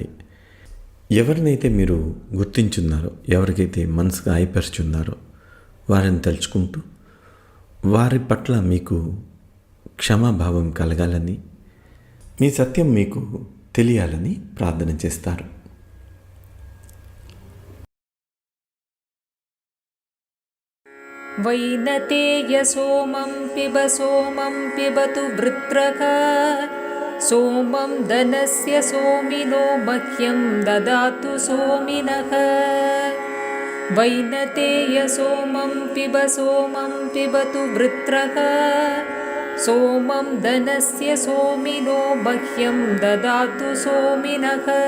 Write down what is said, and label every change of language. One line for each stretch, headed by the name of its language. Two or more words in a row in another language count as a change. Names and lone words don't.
Telugu: ఎవరినైతే మీరు గుర్తించున్నారో, ఎవరికైతే మనసుగా గాయపరుచున్నారో వారిని తలుచుకుంటూ వారి పట్ల మీకు క్షమాభావం కలగాలని, మీ సత్యం మీకు తెలియాలని ప్రార్థన చేస్తారు.
Sanskrit: वैनतेय सोमं पिबतु वृत्रः सोमं धनस्य सोमिनो मह्यं ददातु सोमिनः वैनतेय सोमं पिबतु वृत्रः सोमं धनस्य सोमिनो मह्यं ददातु सोमिनः